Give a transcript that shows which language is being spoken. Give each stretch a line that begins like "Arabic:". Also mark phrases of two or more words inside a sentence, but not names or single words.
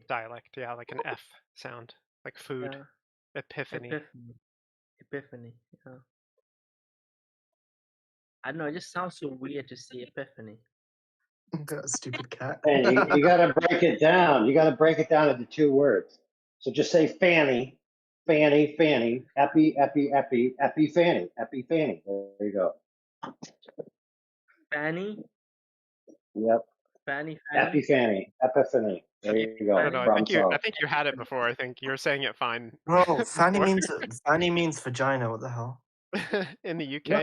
English: dialect, yeah, like an F sound, like food. Yeah. Epiphany. Epiphany. Epiphany. Yeah. I don't know. It just sounds so weird to say epiphany. That stupid cat. Hey, you got to break it down. You got to break it down into 2 words. So just say Fanny, Fanny, Fanny, Epi, Epi, Epi, Epi, Fanny, Epi, Fanny. There you go. Fanny? Yep. Fanny, Epi, Fanny? Fanny, Epiphany. There you I go. don't know. Problem I solved. think you had it before. I think you were saying it fine. No, fanny before. means vagina. What the hell? In the UK,